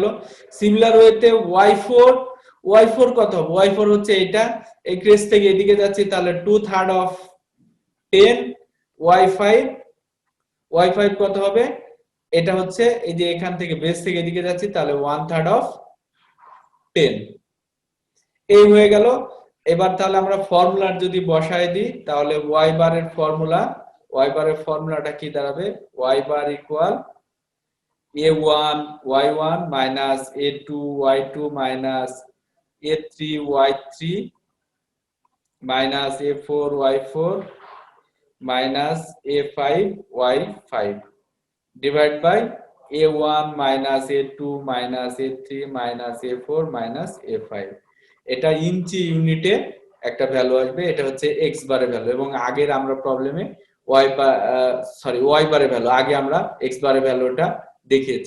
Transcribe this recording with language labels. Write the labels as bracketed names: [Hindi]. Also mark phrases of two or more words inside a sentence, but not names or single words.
[Bangla] সিমিলার ওয়েতে y4 কত হবে, y4 হচ্ছে এটা, এই ক্রেস থেকে এদিকে যাচ্ছি, তাহলে 2/3 অফ 10, y5 কত হবে, এটা হচ্ছে এই যে এখান থেকে বেস থেকে এদিকে যাচ্ছি, তাহলে 1/3 অফ 10, এই হয়ে গেল। এবার তাহলে আমরা ফর্মুলার যদি বসায় দিই, তাহলে y বারের ফর্মুলাটা কি দাঁড়াবে, [English] y bar equal a1 y1 minus a2 y2 minus a3 y3 minus a4 y4 minus a5 y5 divide by a1 minus a2 minus a3 minus a4 minus a5. [Bangla] এটা ইঞ্চি ইউনিটে একটা ভ্যালু আসবে, এটা হচ্ছে x বারের ভ্যালু, এবং আগের আমরা প্রবলেমে y বারের ভ্যালু, আগে আমরা x বারের ভ্যালুটা দেখিয়েছি।